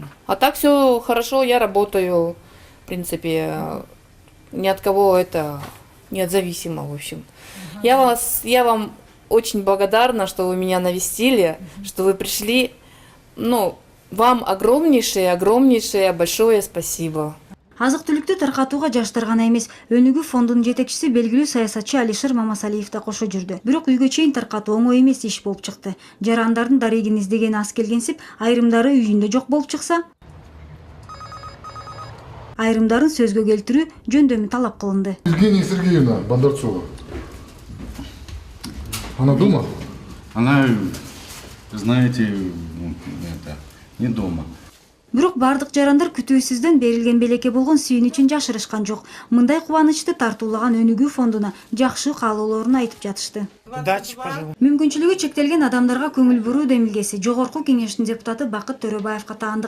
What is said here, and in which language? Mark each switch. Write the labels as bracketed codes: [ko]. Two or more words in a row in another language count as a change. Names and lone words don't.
[ru] А так все хорошо, я работаю, в принципе, ни от кого это не зависимо, в общем. Я вам очень благодарна, что вы меня навестили, что вы пришли. Ну, вам огромнейшее большое спасибо. [ky] Азык-түлүктү таркатууга жаштар гана эмес, Өнүгүү фондунун жетекчиси белгилүү саясатчы Алишер Мамасалиев да кошо жүрдү. Бирок үйгө чейин таркатуу оңой эмес иш болуп чыкты. Жарандардын дарегин издегени аз келгенсип, айрымдары үйүндө жок болуп чыкса, айрымдарын сөзгө келтирүү жөндөмү талап кылынды. [ru] Евгения Сергеевна Бондарцова. Она дома? Она, знаете, это, не дома. [ky] Бирок бардык жарандар күтүүсүздөн берилген белекке болгон сүйүн үчүн жашырышкан жок. Мындай кубанычты тартуулаган Өнүгүү фондуна жакшы каалоолорун айтып жатышты. Мүмкүнчүлүгү чектелген адамдарга көңүл буруу демилгеси Жогорку Кеңештин депутаты Бакыт Төрөбаевга таандык.